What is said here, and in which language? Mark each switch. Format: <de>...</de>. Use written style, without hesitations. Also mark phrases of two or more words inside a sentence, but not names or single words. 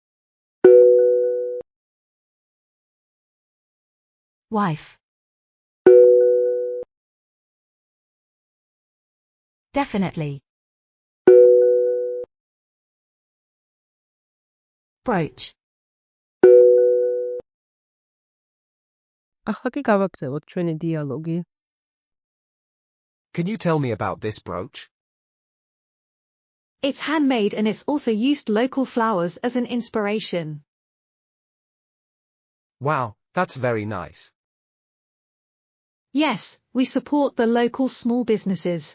<en>Wife. Definitely. Brooch.</en> <ka>ახლა კი გავაგრძელოთ ჩვენი დიალოგი.</ka> <en>Can you tell me about this brooch? It's handmade and its author used local flowers as an inspiration. Wow, that's very nice. Yes, we support the local small businesses.</en>